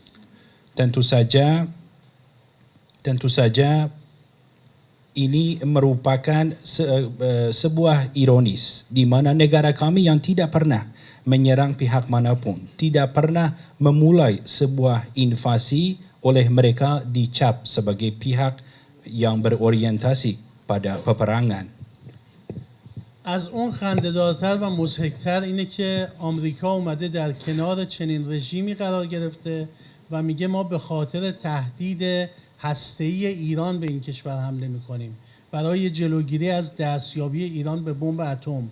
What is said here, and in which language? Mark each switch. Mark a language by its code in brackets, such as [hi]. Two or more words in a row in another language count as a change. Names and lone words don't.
[id] Tentu saja ini merupakan sebuah ironis di mana negara kami yang tidak pernah menyerang pihak manapun, tidak pernah memulai sebuah invasi oleh mereka dicap sebagai pihak yang berorientasi pada peperangan. [fa] از اون خنده‌دارتر و مضحک‌تر اینه که آمریکا اومده در کنار چنین رژیمی قرار گرفته و میگه ما به خاطر تهدید هسته‌ای ایران به این کشور حمله میکنیم برای جلوگیری از دستیابی ایران به بمب اتم.